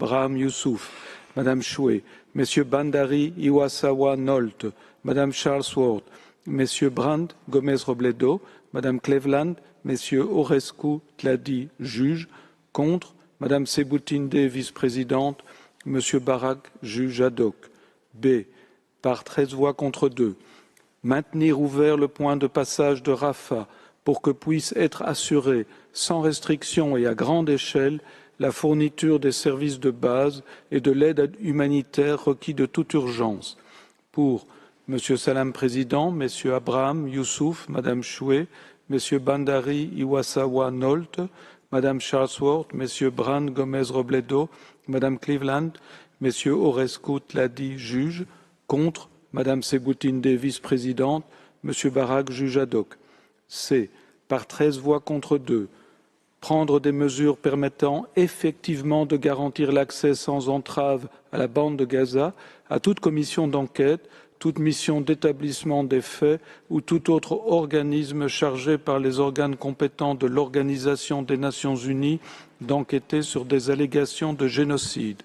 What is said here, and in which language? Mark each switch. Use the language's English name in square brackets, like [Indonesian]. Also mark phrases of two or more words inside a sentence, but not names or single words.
[French] Abraham Youssouf, Mme Shway, M. Bandari Iwasawa Nolte, Madame Charlesworth, Messieurs Brand, Gomez-Robledo, Madame Cleveland, Messieurs Orescu, Tladi, juge. Contre, Madame Sebutinde, vice-présidente, Monsieur Barak, juge ad hoc. B. Par 13 voix contre 2. Maintenir ouvert le point de passage de Rafah pour que puisse être assurée, sans restriction et à grande échelle, la fourniture des services de base et de l'aide humanitaire requis de toute urgence. Pour Monsieur Salam Président, Messieurs Abraham, Youssouf, Madame Choué, Messieurs Bandari, Iwasawa, Nolt, Madame Charlesworth, Messieurs Brand, Gomez-Robledo, Madame Cleveland, Messieurs Orescu, Tladi, juge. Contre, Madame Sebutinde, vice-présidente, Monsieur Barak, juge ad hoc. C. Par 13 voix contre 2. Prendre des mesures permettant effectivement de garantir l'accès sans entrave à la bande de Gaza à toute commission d'enquête, toute mission d'établissement des faits ou tout autre organisme chargé par les organes compétents de l'Organisation des Nations Unies d'enquêter sur des allégations de génocide.